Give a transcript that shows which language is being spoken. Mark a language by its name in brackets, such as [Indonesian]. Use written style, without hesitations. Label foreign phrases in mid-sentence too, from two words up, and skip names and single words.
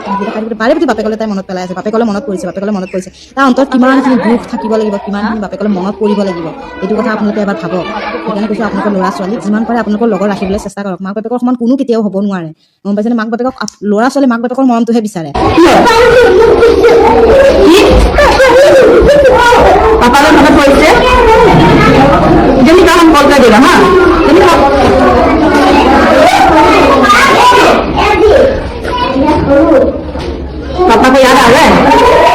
[Assamese] ভাতকেইটা খাই থাকোঁতে বাৰে প্ৰতি বাপেকলৈ তাই মনত পেলাই আছে, বাপেকলৈ মনত পৰিছে। তাৰ অন্তৰত কিমানখিনি দুখ থাকিব লাগিব, কিমানখিনি বাপেকলৈ মনত পৰিব লাগিব, এইটো কথা আপোনালোকে এবাৰ ভাবক। সেইকাৰণে কৈছোঁ আপোনালোকৰ ল'ৰা ছোৱালীক যিমান পাৰে আপোনালোকৰ লগত ৰাখিবলৈ চেষ্টা কৰক। মাক বাপেকৰ সমান কোনো কেতিয়াও হ'ব নোৱাৰে, গম পাইছেনে? মাক বাপেকক ল'ৰা ছোৱালী মাক বাপেকৰ মৰমটোহে বিচাৰে। পাপালৈ মনত পৰিছে, [Hindi] इतनी काम हम कॉल कर देगा। हाँ पापा को याद आ रहा है।